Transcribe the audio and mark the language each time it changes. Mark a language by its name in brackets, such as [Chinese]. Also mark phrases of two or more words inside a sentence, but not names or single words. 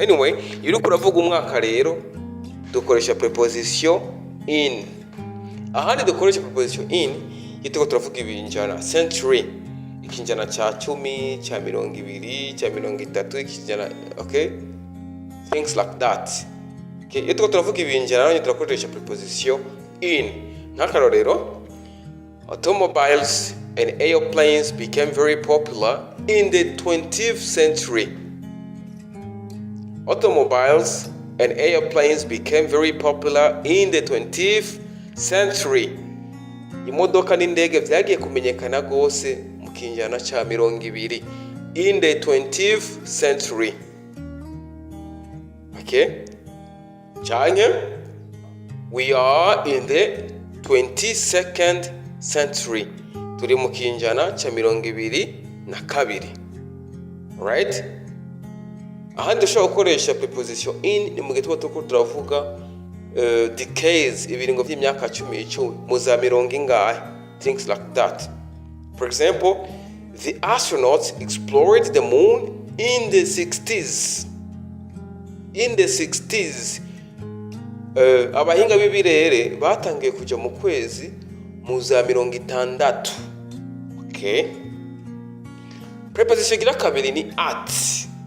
[Rundi] Anyway, iyo uri kuravuga umwaka rero dukoresha [English] preposition in. [Rundi] Ahandi dukoresha [English] preposition in [Rundi] yitwa turavuga ibinjana, century, ikinjana cha 10, cha 20, cha 30, ikinjana, okay? [English] Things like that. [Rundi] Okay, yitwa turavuga ibinjana nyo turakoresha [English] preposition in. Nk'akarorero, automobiles and airplanes became very popular in the 20th century. Automobiles and airplanes became very popular in the 20th century. [Rundi] Imodoka n'indege vyagiye kumenyekana gose mu kinjana ca 20 [English] in the 20th century. [Rundi] Okay? [English] Canke, we are in the 22nd century. [Rundi] Turi mu kinjana ca 22. Right? Ahandi ushobora gukoresha [English] preposition in [Rundi] ni mu gihe tuba turavuga decades, ibiringo by'imyaka 10 mu za 20 [English] things like that. For example, the astronauts explored the moon in the 60s. In the 60s, [Rundi] abahinga b'ibirere batangiye kuja mu kwezi mu za 60. Okay? Preposition gira kabiri ni at.